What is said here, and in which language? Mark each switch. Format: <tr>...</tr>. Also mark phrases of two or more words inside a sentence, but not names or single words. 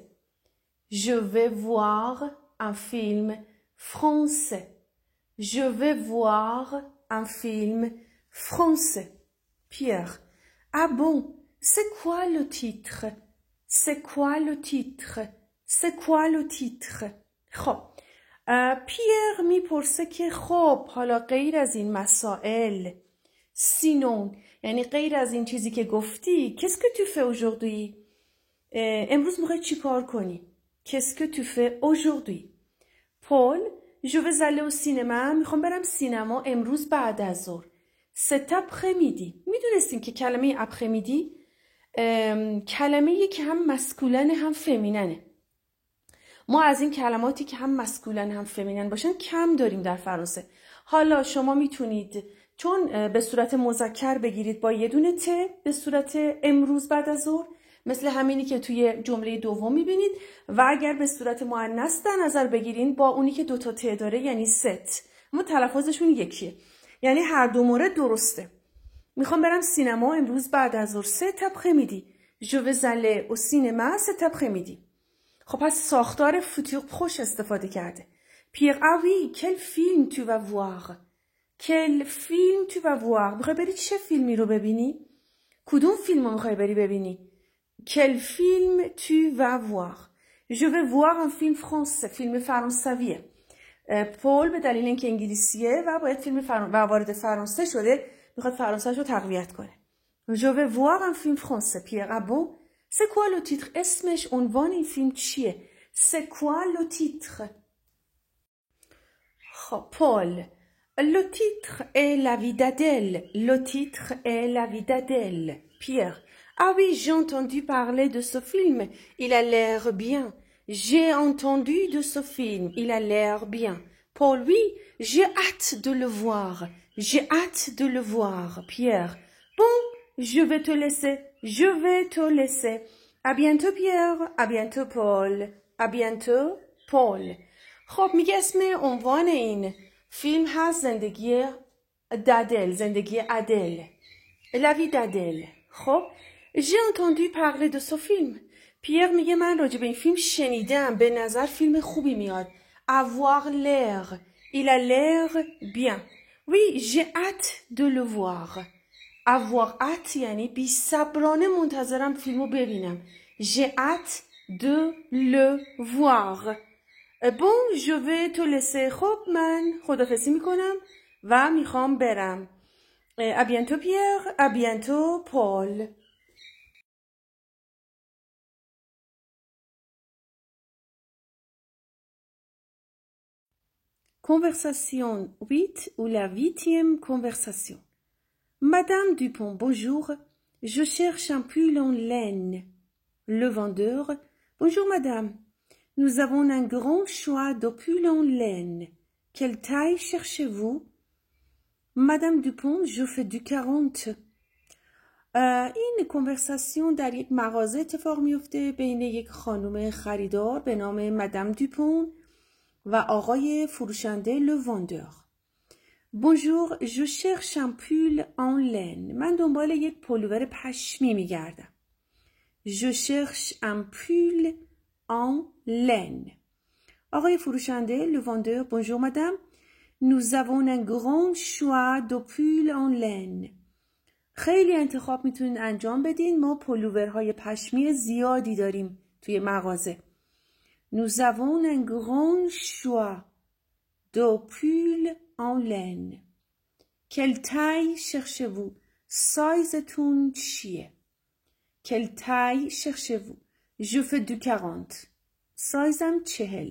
<fr>Je vais voir un film français. Je vais voir un film français. Pierre. Ah bon, c'est quoi le titre? C'est quoi le titre? C'est quoi le titre?</fr> <fa>خب پیر میپرسه که خب حالا غیر از این مسائل سینون یعنی غیر از این چیزی که گفتی</fa> <fr>Qu'est-ce que tu fais aujourd'hui?</fr> <fa>امروز میخوای چی کار کنی؟</fa> <fr>Qu'est-ce que tu fais aujourd'hui? Paul, je vais aller au cinéma.</fr> <fa>میخوام برم سینما امروز بعد از ظهر.</fa> <fr>Cet après-midi.</fr> <fa>میدونستین که کلمه après-midi کلمه‌ای که هم مسکولن هم فمیننه. ما از این کلماتی که هم مسکولن هم فمینن باشن کم داریم در فرانسه. حالا شما میتونید چون به صورت مذکر بگیرید با یه دونه ت به صورت امروز بعد از ظهر مثل همینی که توی جمله دوم میبینید و اگر به صورت مؤنث در نظر بگیرین با اونی که دوتا ت داره یعنی ست اما تلفظشون یکیه یعنی هر دو مورد درسته میخوام برم سینما امروز بعد از ظهر</fa> <fr>cet après-midi je vais aller au cinéma cet après-midi</fr> <fa>خب پس ساختار فوتور پروش استفاده کرده</fa> <fr>Pierre ah oui quel film tu vas voir quel film tu vas voir</fr> <fa>میخوای بری چه فیلمی رو ببینی کدوم فیلم رو میخوای بری ببینی</fa> <fr>Quel film tu vas voir? Je vais voir un film français,</fr> <fa>فیلم فرانسویه. پول به دلیل اینکه انگلیسیه و باید فیلم و وارد فرانسه شده میخواد فرانسه‌شو تقویت کنه.</fa> <fr>Je vais voir un film français. Pierre, ah bon? C'est quoi le titre? اسمش عنوان این فیلم چیه؟ C'est quoi le titre? Paul. Le titre est La vie d'Adèle. Le titre est La vie d'Adèle. Pierre. Ah oui, j'ai entendu parler de ce film. Il a l'air bien. J'ai entendu de ce film. Il a l'air bien. Paul, oui, j'ai hâte de le voir. J'ai hâte de le voir. Pierre. Bon, je vais te laisser. Je vais te laisser. À bientôt Pierre. À bientôt Paul. À bientôt Paul.</fr> <fa>خب میگه اسم عنوان این فیلم هست زندگی دادل، زندگی ادل.</fa> <fr>La vie d'Adèle. خب j'ai entendu parler de ce film.</fr> <fa>پیر میگه من راجع به این فیلم شنیدم، به نظر فیلم خوبی میاد.</fa> <fr>Avoir l'air. Il a l'air bien. Oui, j'ai hâte de le voir. Avoir hâte</fr> <fa>یعنی بی صبرانه منتظرم فیلمو ببینم.</fa> <fr>J'ai hâte de le voir. Bon, je vais te laisser.</fr> <fa>خب من خداحافظی میکنم و میخوام برم.</fa> <fr>À bientôt Pierre, à bientôt Paul. Conversation 8 ou la 8e conversation. Madame Dupont, bonjour. Je cherche un pull en laine. Le vendeur, bonjour madame. Nous avons un grand choix de pull en laine. Quelle taille cherchez-vous? Madame Dupont, je fais du 40.</fr> <fa>این کنورساسیون در یک مغازه اتفاق میفته بین یک خانم خریدار به نام مدام دوپون و آقای فروشنده</fa> <fr>le vendeur. Bonjour, je cherche un pull en laine.</fr> <fa>من دنبال یک پلوور پشمی میگردم.</fa> <fr>Je cherche un pull en laine.</fr> <fa>آقای فروشنده</fa> <fr>le vendeur. Bonjour madame. Nous avons un grand choix de pull en laine.</fr> <fa>خیلی انتخاب میتونین انجام بدین. ما پلوورهای پشمی زیادی داریم توی مغازه.</fa> <fr>Nous avons un grand choix de pull en laine. Quelle taille cherchez-vous?</fr> <fa>سایزتون چیه؟</fa> <fr>Quelle taille cherchez-vous? Je fais du 40. سایزم 40.</fr>